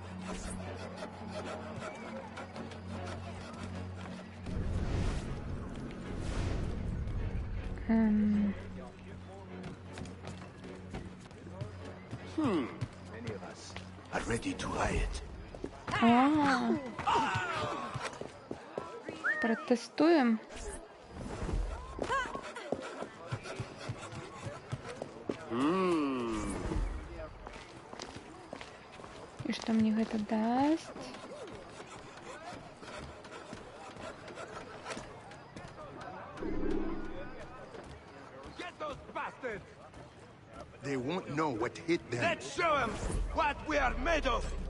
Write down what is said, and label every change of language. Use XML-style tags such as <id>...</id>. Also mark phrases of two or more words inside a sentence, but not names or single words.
<en>Many of us are ready to riot.</en> <be>Протестуем. І што мне гэта дасць?</be> <en>They won't know what hit them. Let's show them what we are made of.</en>